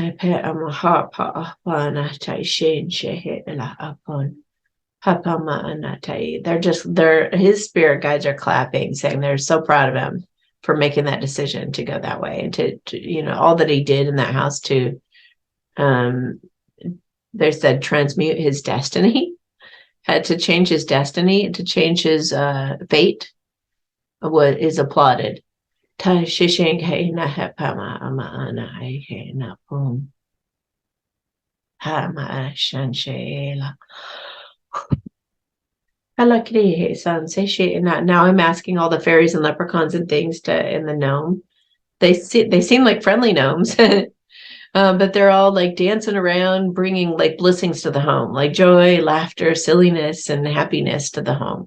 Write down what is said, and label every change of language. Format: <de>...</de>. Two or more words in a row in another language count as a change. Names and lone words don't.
<en>They're his spirit guides are clapping, saying they're so proud of him for making that decision to go that way and to all that he did in that house to um they said transmute his destiny, had to change his destiny, to change his fate, what is applauded. Ta shishing he na hepama ama ana he na pum ha ma shan sheela. Now I'm asking all the fairies and leprechauns and things in the gnome. They seem like friendly gnomes, but they're all like dancing around, bringing like blessings to the home, like joy, laughter, silliness, and happiness to the home.</en>